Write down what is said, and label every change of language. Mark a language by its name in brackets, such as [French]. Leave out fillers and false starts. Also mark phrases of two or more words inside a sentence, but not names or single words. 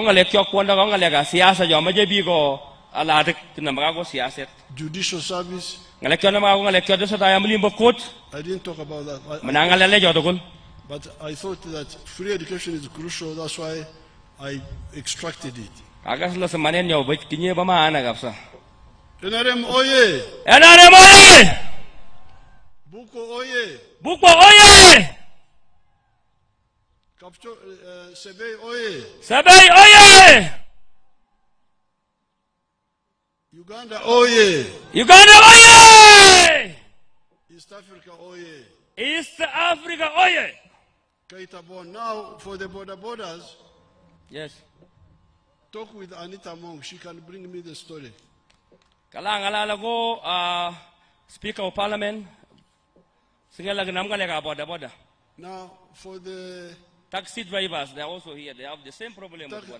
[English] Judicial service. I didn't talk about that. But I thought that free education is crucial, that's why I extracted it. NRM oye! NRM oye! Bukwo oye! Bukwo oye! Sebei oye! Sebei oye! Uganda oye! Uganda oye! East Africa oye! East Africa oye! Kaitabon. Now for the borders. Yes. Talk with Anita Monk. She can bring me the story. Kalangala go Speaker of Parliament. Now for the taxi drivers, they are also here. They have the same problem with border.